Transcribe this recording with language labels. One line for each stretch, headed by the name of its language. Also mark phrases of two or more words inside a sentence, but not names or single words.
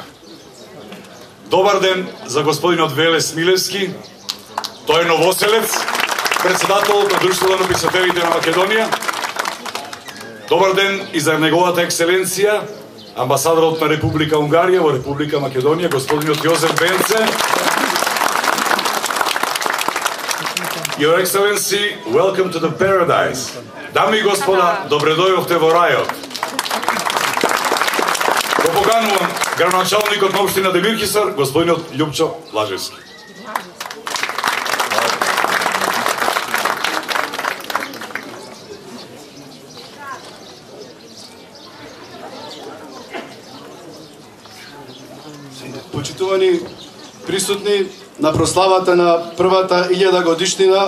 Macedonian: Добар ден за господинот Веле Смилевски, тој е новоселец, председателот на Друштвото на писателите на Македонија. Добар ден и за неговата екселенција, амбасадорот на Република Унгарија во Република Македонија, господинот Јозеф Бенце.
English: Your Excellency, welcome to the paradise.
Macedonian: Дами и господа, добре дојдовте во рајот. Го поканувам градоначалникот на општина Демирхисар, господинот Љупчо Блажевски. Почитувани присутни на прославата на првата 1000 годишнина